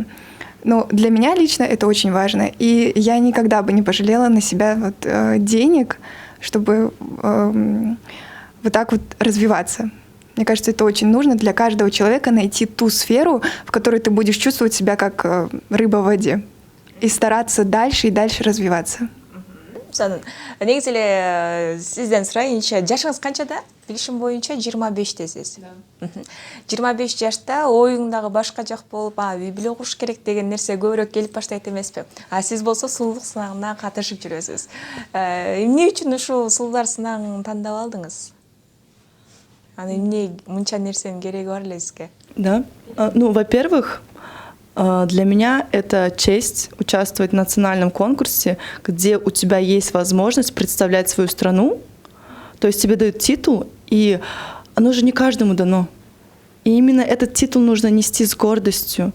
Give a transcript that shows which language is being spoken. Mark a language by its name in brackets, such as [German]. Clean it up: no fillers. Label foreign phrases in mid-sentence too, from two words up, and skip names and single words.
[Russian] Но для меня лично это очень важно. И я никогда бы не пожалела на себя денег, чтобы вот так вот развиваться. Мне кажется, это очень нужно для каждого человека найти ту сферу, в которой ты будешь чувствовать себя как рыба в воде. И стараться дальше и дальше развиваться. [Kyrgyz] негизи эле сизден сурайынча, жашыңыз канчада? Билишим боюнча 25-тесиз. 25 жашта оюңдагы башка жак болуп, үй бүлө куруш керек деген нерсе көбүрөөк келип баштайт эмеспи? Сиз болсо сулуулук сынагына катышып жүрөсүз. Эмне үчүн ушул сулуулар сынагын тандап алдыңыз? Эмне мынча нерсенин кереги бар эле сизге? [Russian] Да. Ну, во-первых, для меня это честь участвовать в национальном конкурсе, где у тебя есть возможность представлять свою страну. То есть тебе дают титул, и оно же не каждому дано. И именно этот титул нужно нести с гордостью.